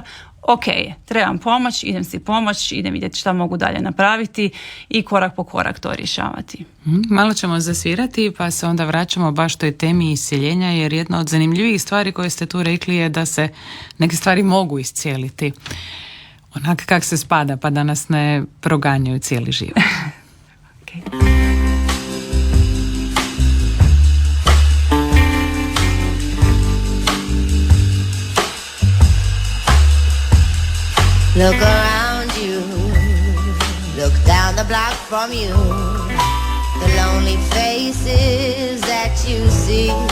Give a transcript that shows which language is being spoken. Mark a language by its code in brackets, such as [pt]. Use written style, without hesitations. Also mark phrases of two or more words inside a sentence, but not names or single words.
[hr] Ok, trebam pomoć, idem si pomoć, idem vidjeti šta mogu dalje napraviti i korak po korak to rješavati. Malo ćemo zasvirati pa se onda vraćamo baš toj temi iscijeljenja, jer jedna od zanimljivih stvari koje ste tu rekli je da se neke stvari mogu iscijeliti onak kak se spada, pa da nas ne proganjaju cijeli život. [en] Okay. Look around you, look down the block from you, the lonely faces that you see.